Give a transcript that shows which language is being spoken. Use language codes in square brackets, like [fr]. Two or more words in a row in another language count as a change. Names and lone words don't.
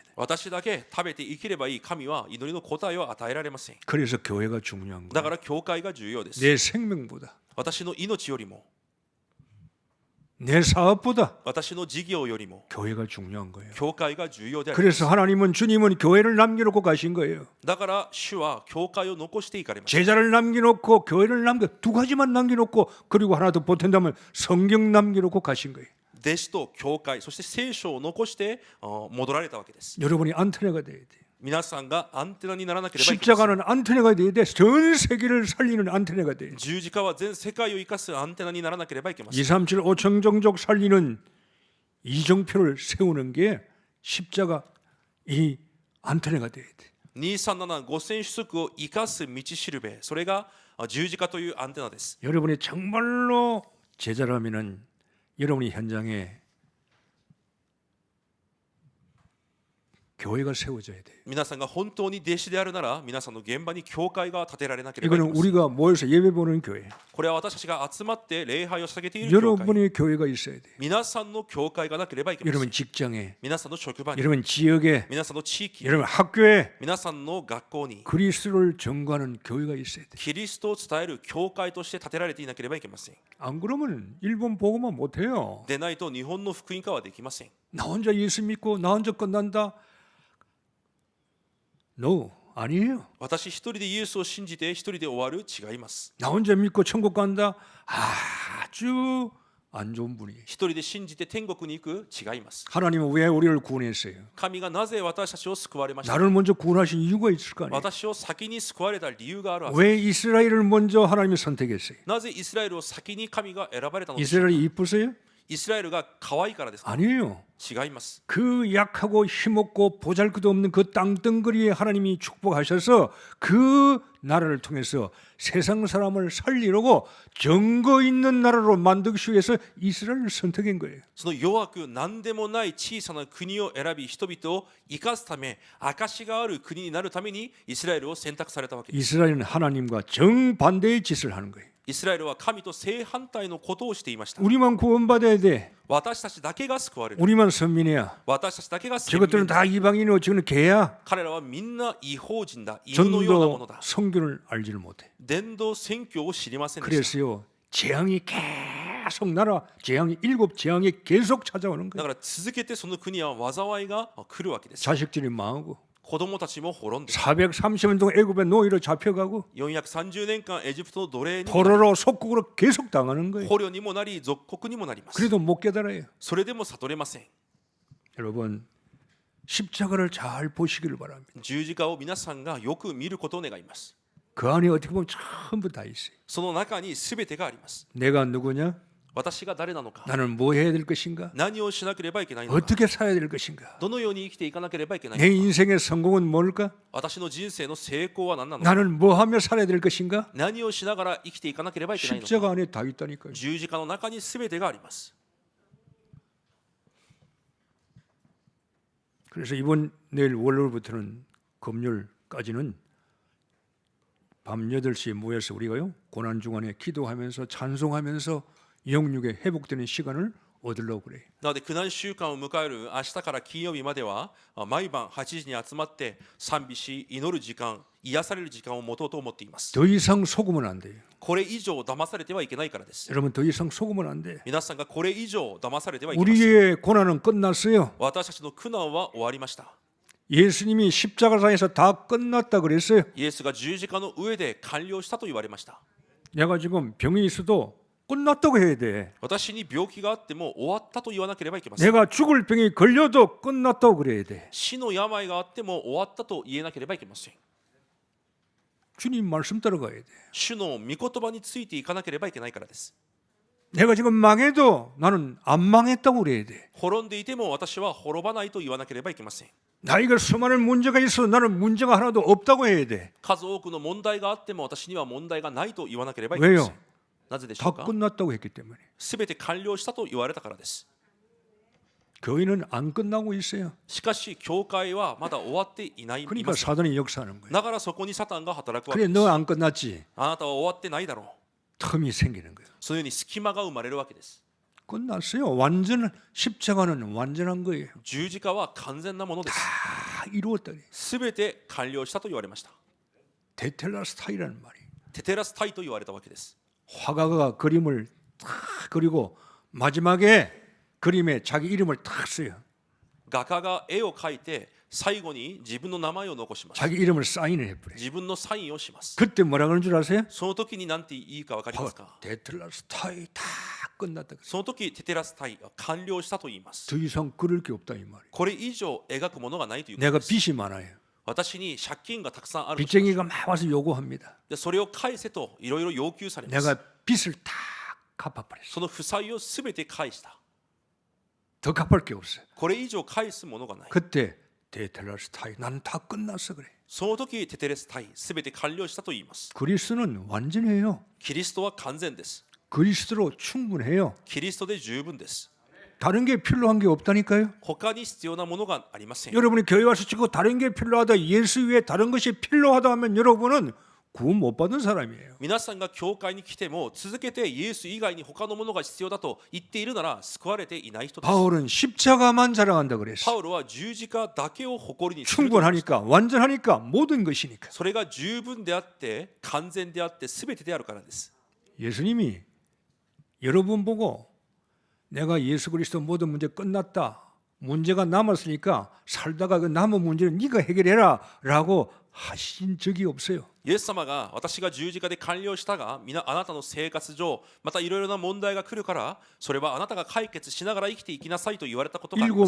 [ja] 私だけ食べて生きればいい。神は祈りの答えを与えられません。 [ko] 그래서 교회가 중요한 [ja] だか [ko] 거예요. [ja] ら教会が重要です。 [ko] 내 생명보다, [ja] 私の命よりも、 [ko] 내 사업보다 [ja] 私の事業よりも、 [ko] 교회가 중요한 거예요. [ja] 教会が重要である。 [ko] 그래서 하나님은 주님은 교회를 남겨놓고 가신 거예요. [ja] だから主は教会を残していかれました。 [ko] 제자를 남겨놓고 교회를 두 가지만 남겨놓고 그리고 하나 더 보탠다면 성경 남겨놓고 가신 거예요. [ja] 弟子と教会、そして聖書を残して戻られたわけです。 [ko] 여러분이 안테나가 돼야 돼요. [ja] 皆さんがアンテナにならなければいけません。 [ko] 십자가는 안테나가 돼야 돼. 전 세계를 살리는 안테나가 돼요. [ja] 十字架は全世界を生かすアンテナにならなければいけません。 [ko] 237 5청정족 살리는 이정표를 세우는 게 십자가 이 안테나가 돼야 돼. [ja] 237 5000 主足を生かす道しるべ、それが十字架というアンテナです。 [ko] 여러분이 정말로 제자라면은 여러분이 현장에 교회가 세워져야 돼요. [ja] 皆さんが本当に弟子であるなら、皆さんの現場に教会が建てられなければいけ [ko] 이거는 [ja] ません。 [ko] 우리가 모여서 예배 보는 교회. [ja] これは私たちが集まって礼拝を捧げている教会。 [ko] 여러분의 교회가 있어야 돼요. [ja] 皆さんの教会がなければいけません。 [ko] 여러분 직장에, [ja] 皆さんの職場に、 [ko] 여러분 지역에, [ja] 皆さんの地域、 [ko] 여러분 학교에 [ja] 皆さんの学校に [ko] 그리스도를 전거하는 교회가 있어야 돼요. [ja] キリストを伝える教会として建てられていなければいけません。 [ko] 안 그러면 일본 보고만 못해요. [ja] でないと日本の福音化はできません。 [ko] 나 혼자 예수 믿고 나 혼자 끝난다. No, 아니에요. [ja] 私一人でイエスを信じて一人で終わる、違います。 [ko] 나 혼자 믿고 천국 간다. 아주 안 좋은 분이에요. [ja] 一人で信じて天国に行く、違います。 [ko] 하나님은 왜 우리를 구원했어요? [ja] 神がなぜ私たちを救われましたか。 [ko] 나를 먼저 구원하신 이유가 있을 거 아니에요. [ja] 私を先に救われた理由があるはず。 [ko] 왜 이스라엘을 먼저 하나님이 선택했어요? [ja] なぜイスラエルを先に神が選ばれたのでしょうか。 [ko] 이스라엘이 이쁘세요? [ja] イスラエルが可愛いからですか？ [ko] 아니에요. [ja] 違います。 [ko] 그 약하고 힘없고 보잘것없는 그 땅덩어리에 하나님이 축복하셔서 그 나라를 통해서 세상 사람을 살리려고 증거 있는 나라로 만들기 위해서 이스라엘을 선택한 거예요. [ja] その弱く何でもない小さな国を選び人々を生かすため、証がある国になるためにイスラエルを選択されたわけです。 [ko] 이스라엘은 하나님과 정반대의 짓을 하는 거예요. [ja] イスラエルは神と正反対のことをしていました。 [ko] 우리만 구원받아야 돼. [ja] 私たちだけが救われる。 [ko] 우리만 선민이야. [ja] 私たちだけが救 [ko] 저것들은 [ja] われる。 [ko] 다 이방인이고 저거는 개야. [ja] 彼らはみんな違法人だ。犬のようなもの [ko] 전도 [ja] だ。 [ko] 성경을 알지를 못해. [ja] 伝道宣教を知りませんでした。 [ko] 그래서요 재앙이 계속 나라 재앙이 7 재앙이 계속 찾아오는 [ja] だ [ko] 거예요. [ja] から続けてその国は災いが来るわけです。 [ko] 자식들이 망하고 [ja] 子供たちも滅んで [ko] 430년 동안 애굽의 노예로 잡혀가고 [ja] 430 年間エジプトの奴隷にもなり [ko] 포로로 속국으로 계속 당하는 거예요. [ja] 捕虜にもなり属国にもなります。 [ko] 그래도 못 깨달아요. [ja] それでも悟れません。 [ko] 여러분 십자가를 잘 보시기를 바랍니다. [ja] 十字架を皆さんがよく見ることを願います。 [ko] 그 안에 어떻게 보면 전부 다 있어요. [ja] その中に全てがあります。 [ko] 내가 누구냐? [ja] 私が誰なのか、 [ko] 나는 뭐 해야 될 것인가? [ja] 何をしなければいけないのか、 [ko] 어떻게 살아야 될 것인가? [ja] どのように生きていかなければいけないの [ko] 내 [ja] か、 [ko] 인생의 성공은 뭘까? [ja] 私の人生の成功は何なのか、 [ko] 나는 뭐 하며 살아야 될 것인가? [ja] 何をしながら生きていかなければいけないの [ko] 십자가 [ja] か、 [ko] 안에 다 있다니까요. [ja] 十字架の中に全てがあります。 [ko] 그래서 이번 내일 월요일부터는 금요일까지는 밤 8시에 모여서 우리가요 고난 중간에 기도하면서 찬송하면서 영육에 회복되는 시간을 얻으려고 그래요. [ja] なので苦難週間を迎える明日から金曜日までは毎晩8時に集まって賛美し祈る時間、癒される時間を持とうと思っています。 [ko] 더 이상 속으면 안 돼요. [ja] これ以上騙されてはいけないからです。 [ko] 여러분 더 이상 속으면 안 돼. [ja] 皆さんがこれ以上騙されてはいけません。 [ko] 우리의 고난은 끝났어요. [ja] 私たちの苦難は終わりました。 [ko] 예수님이 십자가상에서 다 끝났다 그랬어요. [ja] イエスが十字架の上で完了したと言われました。 [ko] 내가 지금 병이 있어도 끝났다고 해야 돼. [ja] 私に病気があっても終わったと言わなければいけません。 [ko] 내가 죽을 병이 걸려도 끝났다고 그래야 돼. [ja] 死の病があっても終わったと言えなければいけません。 [ko] 주님 말씀 따라가야 돼. [ja] 主の御言葉についていかなければいけないからです。 [ko] 내가 지금 망해도 나는 안 망했다고 그래야 돼. [ja] 滅んでいても私は滅ばないと言わなければいけません。 [ko] 나이가 수많은 문제가 있어 나는 문제가 하나도 없다고 해야 돼. [ja] 数多くの問題があっても私には問題がないと言わなければいけません。なぜでしょ [ko] 다 [ja] うか？ [ko] 끝났다고 했기 때문에. [ja] すべて完了したと言われたからです。 [ko] 교회는 안 끝나고 있어요. [ja] しかし教会はまだ終わっていない。 [ko] 그러니까 사단이 역사하는 거예요. [ja] だからそこにサタンが働くわ [ko] 그래 [ja] けです。 [ko] 너 안 끝났지. [ja] あなたは終わってないだろう。 [ko] 텀이 생기는 거예요. [ja] そのように隙間が生まれるわけです。 [ko] 끝났어요. 완전 십자가는 완전한 거예요. [ja] 十字架は完全なものです。 [ko] 다 이루었다. [ja] すべて完了したと言われました。 [ko] 테텔라스타이라는 말이. [ja] テテラスタイと言われたわけです。 [ko] 화가가 그림을 탁 그리고 마지막에 그림에 자기 이름을 탁 써요. [ja] 画家が絵を描いて最後に自分の名前を残します。 [ko] 자기 이름을 사인을 해버려요. [ja] 自分のサインをします。 [ko] 그때 뭐라 그러는 줄 아세요? [ja] その時に何て言いか分かりますか？ [ko] 테텔라스타이 다 끝났다. [ja] その時テテラスタイは完了したと言います。 [ko] 더 이상 그릴 게 없다 이 말이에요. [ja] これ以上描くものがないということ [ko] 내가 [ja] です。 [ko] 빚이 많아요. [ja] 私に借金がたくさんあるとします。 [ko] 빚쟁이가 막 와서 요구합니다. [ja] でそれを返せといろいろ要求されます。 [ko] 내가 빚을 다 갚아버렸어. [ja] その負債をすべて返した。 [ko] 더 갚을 게 없어요. [ja] これ以上返すものがない。 [ko] 그때 테텔라스타이 나는 다 끝났어 그래. [ja] その時テテレスタイすべて完了したと言います。 [ko] 그리스도는 완전해요. [ja] キリストは完全です。 [ko] 그리스도로 충분해요. [ja] キリストで十分です。 [ko] 다른 게 필요한 게 없다니까요. [ja] 他に必要なものがありません。 [ko] 여러분이 교회 와서 지금 다른 게 필요하다, 예수 외에 다른 것이 필요하다 하면 여러분은 구원 못 받은 사람이에요. [ja] 皆さんが教会に来ても続けてイエス以外に他のものが必要だと言っているなら救われていない人です。 [ko] 바울은 십자가만 자랑한다 그랬어. [ja] パウロは十字架だけを誇りにすると言いました。 [ko] 충분하니까 완전하니까 모든 것이니까. [ja] それが十分であって完全であって全てであるからです。 [ko] 예수님이 여러분 보고 내가 예수 그리스도 모든 문제 끝났다. 문제가 남았으니까 살다가 그 남은 문제는 네가 해결해라 라고 하신 적이 없어요. [ja] イエス様が私が十字架で完了したがあなたの生活上またいろいろな問題が来るからそれはあなたが解決しながら生きていきなさいと言われたことがありま